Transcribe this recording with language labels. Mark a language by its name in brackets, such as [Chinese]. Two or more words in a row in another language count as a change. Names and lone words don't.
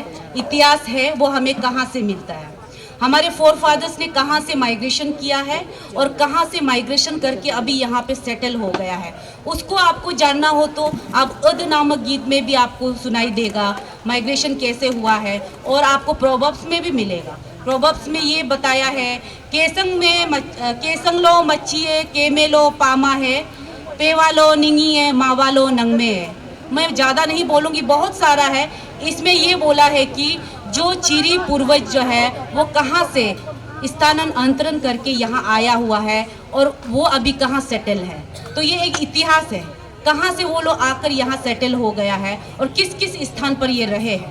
[Hindi] इतिहास है वो हमें कहाँ से मिलता है, हमारे [English] four fathers [Hindi] ने कहाँ से माइग्रेशन किया है और कहाँ से माइग्रेशन करके अभी यहाँ पे सेटल हो गया है। उसको आपको जानना हो तो आप अद नामक गीत में भी आपको सुनाई देगा माइग्रेशन कैसे हुआ है, और आपको प्रोवर्ब्स में भी मिलेगा। प्रोवर्ब्स में ये बताया है, [Adi] केसंग लो मच्छिए केमेलो पामा है, पेवालो निंगी है मावालो नंगमे है। [Hindi] मैं ज़्यादा नहीं बोलूँगी, बहुत सारा है। इसमें ये बोला है कि जो चीरी पूर्वज जो है वो कहाँ से स्थानांतरण करके यहाँ आया हुआ है और वो अभी कहाँ सेटल है। तो ये एक इतिहास है, कहाँ से वो लोग आकर यहाँ सेटल हो गया है और किस किस स्थान पर ये रहे हैं।